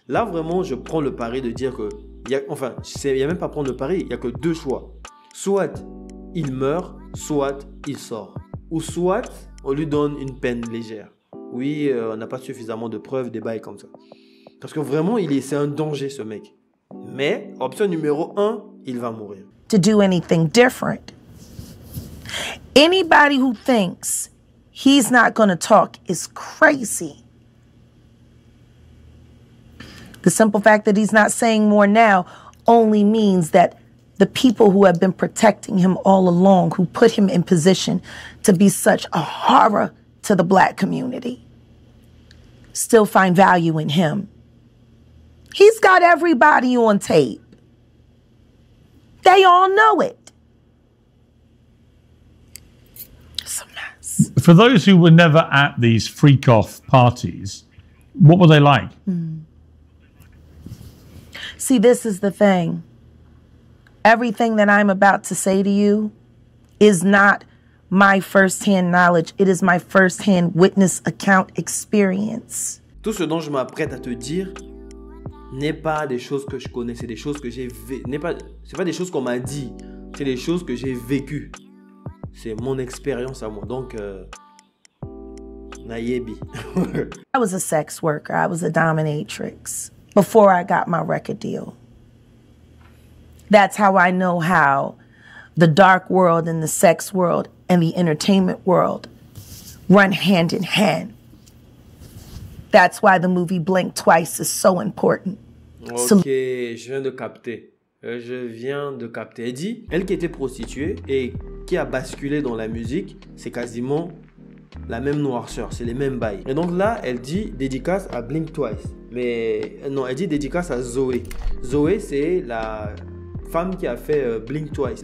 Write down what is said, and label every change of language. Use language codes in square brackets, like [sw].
[fr] Là, vraiment, je prends le pari de dire que... il n'y a même pas prendre le pari, il n'y a que deux choix. Soit il meurt, soit il sort. Ou soit on lui donne une peine légère. Oui, on n'a pas suffisamment de preuves, des bails comme ça. Parce que vraiment, c'est un danger, ce mec. Mais, option numéro 1, il va mourir. [en] To do anything different. Anybody who thinks he's not going to talk is crazy. The simple fact that he's not saying more now only means that the people who have been protecting him all along, who put him in position to be such a horror to the Black community, still find value in him. He's got everybody on tape. They all know it. For those who were never at these freak-off parties, what were they like? See, this is the thing. Everything that I'm about to say to you is not my first-hand knowledge. It is my first-hand witness account experience. [fr] Tout ce dont je m'apprête à te dire n'est pas des choses que je connais, c'est des choses que j'ai c'est pas des choses qu'on m'a dit, c'est des choses que j'ai vécues. C'est mon expérience à moi. Donc Nayebi. [en] I was a sex worker. I was a dominatrix before I got my record deal. That's how I know how the dark world and the sex world and the entertainment world run hand in hand. That's why the movie Blink Twice is so important. [fr] Ok, je viens de capter. Elle dit, elle qui était prostituée et qui a basculé dans la musique, c'est quasiment la même noirceur, c'est les mêmes bails. Et donc là, elle dit dédicace à Blink Twice. Mais non, elle dit dédicace à Zoé. Zoé, c'est la femme qui a fait Blink Twice.